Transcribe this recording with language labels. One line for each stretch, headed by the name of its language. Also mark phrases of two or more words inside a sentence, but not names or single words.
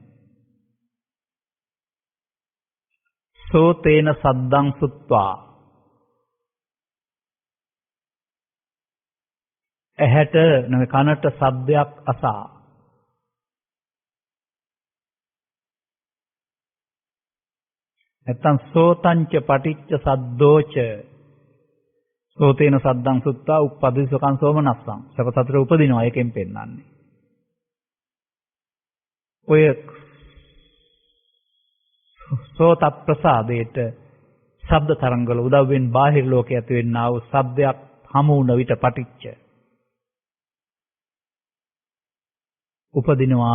Pali: සෝතේන සද්දං සුත්වා.
Sinhala: ඇහැට කනට ශබ්දයක් අසා.
Pali: නැත්තම් සෝතංච පටිච්ච සද්දෝච. සෝතේන සද්දං සුත්වා උප්පදිසකං සෝමනස්සං.
Sinhala: සකසතර උපදිනවා. ඒකෙන් පෙන්නන්නේ. ඔය සෝත ප්‍රසාදයට ශබ්ද තරංගවල උදව්වෙන් බාහිර ලෝකයේ ඇති වෙන්නා වූ ශබ්දයක් හමු වුණ විට පටිච්ච උපදිනවා.